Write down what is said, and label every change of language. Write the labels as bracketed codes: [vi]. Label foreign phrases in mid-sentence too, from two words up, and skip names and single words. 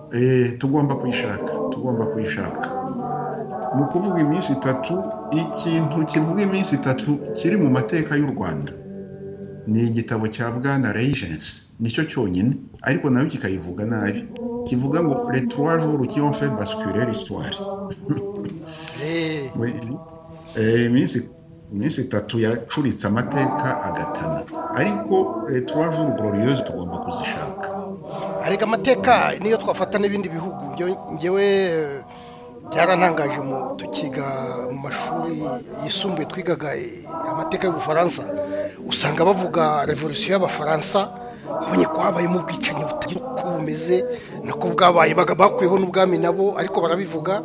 [rw] Tugomba kuyishaka mu kuvuga iminsi itatu, ikintu kivuga iminsi itatu kiri mu mateka y'u Rwanda ni igitabo cya Bwana Regency, nicyo cyonyine, ariko nayo kikayivuga nabi, kivuga ngo [fr] les 3 jours qui ont fait basculer l'histoire. [rw] iminsi itatu yacuritse amateka agatana, ariko [fr] les 3 jours glorieuses [rw] tugomba kuzishaka. ariko amateka niyo twafata n'ibindi bihugu, ngewe byarantangaje tukiga mu mashuri yisumbuye twigaga amateka y'Ubufaransa, usanga bavuga revolution y'Abafaransa, ubonye ko habayemo ubwicanyi butagira uko bumeze, nako bwabaye bakuyeho n'ubwami nabo, ariko barabivuga.